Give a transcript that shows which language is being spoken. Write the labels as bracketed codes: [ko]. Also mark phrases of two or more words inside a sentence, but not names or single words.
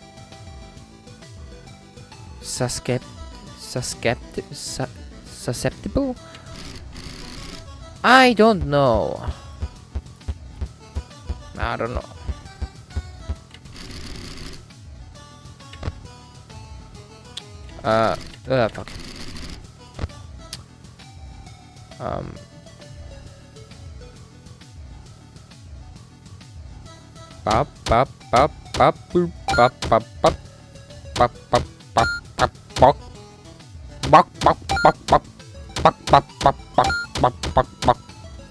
[en] Susceptible? I don't know. I don't know. Fuck. Pop, pop, pop, pop, boop, pop, pop, pop, pop, pop, pop, pop, pop, pop, pop, pop, pop, pop, pop, pop, pop, pop, pop, pop.